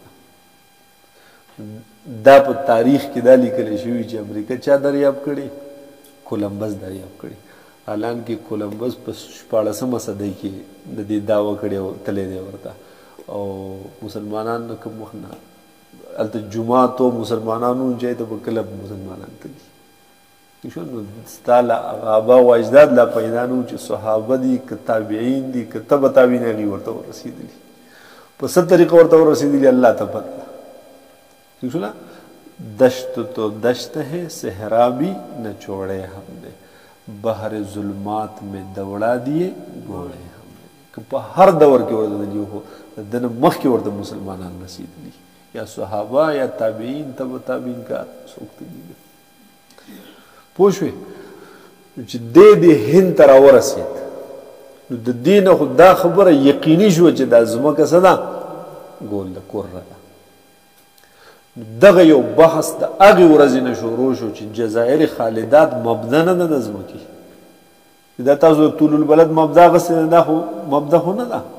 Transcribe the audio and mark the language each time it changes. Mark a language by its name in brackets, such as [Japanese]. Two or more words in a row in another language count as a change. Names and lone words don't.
[Pashto] دا په تاریخ کې دا لیکلی شوي چې امریکا چا دریاب کړي کولمبس دریاب کړي حالانکې کولمبس په 14مه صدۍ کې د دې دعوه کړې او تللی دی ورته او مسلمانان نه کوم وخت نه هلته جومات او مسلمانانو ځای ته به کله مسلمانان تلي ستا له آبا و اجداد لا پیدا نه چې صحابه دي که تابعین دي که تبع تابعین هغوی ورته ورسېدلي په څه طریقه ورته ورسېدلي الله ته پته ده ٹھیک [Urdu] شو نا دشت تو دشت ہے صحرا بھی نہ چھوڑے ہم نے بحر ظلمات میں دوڑا دیے گھوڑے ہم نے کہ [Pashto] په هر دور کې ورته دي خو دنه مخکې ورته مسلمانان رسېدلي یا صحابه یا تابعین تبع تابعین کار څوک ته دي پوه شوې چې دې هند ته راورسېد نو د دې نه خو دا خبره یقیني شوه چې دا ځمکه څه ده ګول ده کره ده دغه یو بحث د هغې ورځې نه شروع شو چې [Arabic] جزایر خالدات [Pashto] مبدا نه ده د ځمکې دا تاسو د [Arabic] طول البلد [Pashto] مبدا غسې نه دا خو مبدا خو نه ده